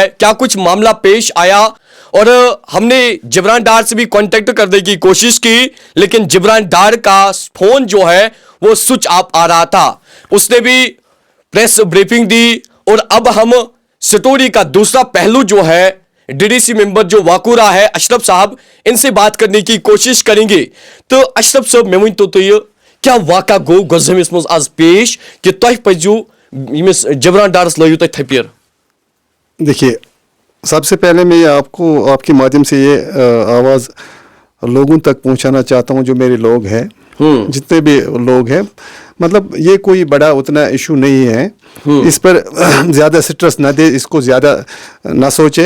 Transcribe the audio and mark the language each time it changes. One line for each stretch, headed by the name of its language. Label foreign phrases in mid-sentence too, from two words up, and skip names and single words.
Hindi: क्या कुछ मामला पेश आया, और हमने जिब्रान डार से भी कांटेक्ट करने की कोशिश की, लेकिन जिब्रान डार का फोन जो है वो
English: switch off
Hindi: आ रहा था। उसने भी
English: press briefing
Hindi: दी, और अब हम स्टोरी का दूसरा पहलू जो है
English: DDC member
Hindi: जो वाकुरा है अशरफ साहब, इनसे बात करने की कोशिश करेंगे।
Kashmiri: तो अशरफ साहब, मैं वन तो ये क्या वाक़ा गो गजमिस मज आज पेश कि तुम पजू यमिस जिब्रान डारस लयू तुम थपेर?
Hindi: देखिए, सबसे पहले मैं आपको आपके माध्यम से ये आवाज़ लोगों तक पहुंचाना चाहता हूं, जो मेरे लोग हैं, जितने भी लोग हैं, मतलब ये कोई बड़ा उतना इशू नहीं है। इस पर ज़्यादा स्ट्रेस ना दे, इसको ज़्यादा ना सोचे।